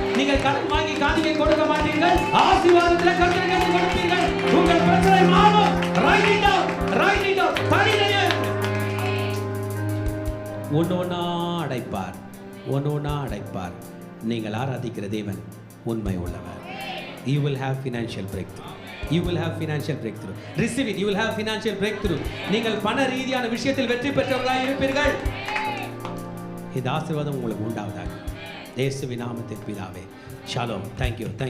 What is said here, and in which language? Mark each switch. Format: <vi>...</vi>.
<ta>நீங்கள் கடன் வாங்கி காணிக்கை கொடுக்க மாட்டீர்கள், ஆசீர்வாதத்திலே கர்த்தருக்கு கொடுப்பீர்கள். உங்கள் பிரச்சனை மாறும்.</ta> <en>Write it down, write it down.</en> <ta>தனியே ஒன்று ஒன்றா அடைப்பார், ஒன்று ஒன்றா அடைப்பார். நீங்கள் ஆராதிக்கிற தேவன் உண்மை உள்ளவர்.</ta> <en>You will have financial breakthrough. You will have financial breakthrough. Receive it. You will have financial breakthrough.</en> <ta>நீங்கள் பண ரீதியான விஷயத்தில் வெற்றி பெற்றவர்களாக இருப்பீர்கள். இந்த ஆசீர்வாதம் உங்களுக்கு உண்டாவதாக. இயேசுவின் நாமத்தில் பிதாவே. ஷாலோம்.</ta> <en>Thank you.</en>